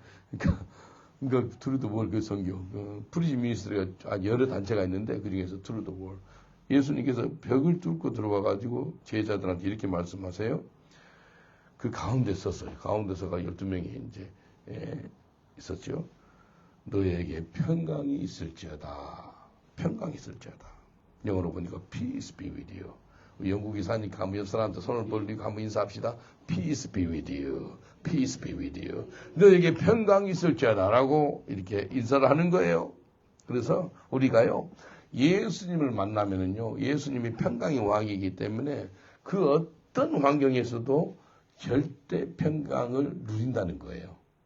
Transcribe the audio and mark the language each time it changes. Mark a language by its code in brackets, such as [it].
[ko] 그러니까 Through the wall 그 선교. 프리즘 미니스트리가 여러 단체가 있는데 그 중에서 Through the wall. 예수님께서 벽을 뚫고 들어와가지고 제자들한테 이렇게 말씀하세요. 그 가운데 섰어요. 가운데 서가 12명이 이제 있었죠. 너에게 평강이 있을지어다. 평강이 있을지어다. 영어로 보니까 [en] peace be with you. [ko] 영국이 사니까 한번 옆 사람한테 손을 벌리고 한번 인사합시다. [en] Peace be with you. Peace be with you. [ko] 너에게 평강이 있을지어다 라고 이렇게 인사를 하는 거예요. 그래서 우리가요, 예수님을 만나면은요, 예수님이 평강의 왕이기 때문에 그 어떤 환경에서도 절대 평강을 누린다는 거예요.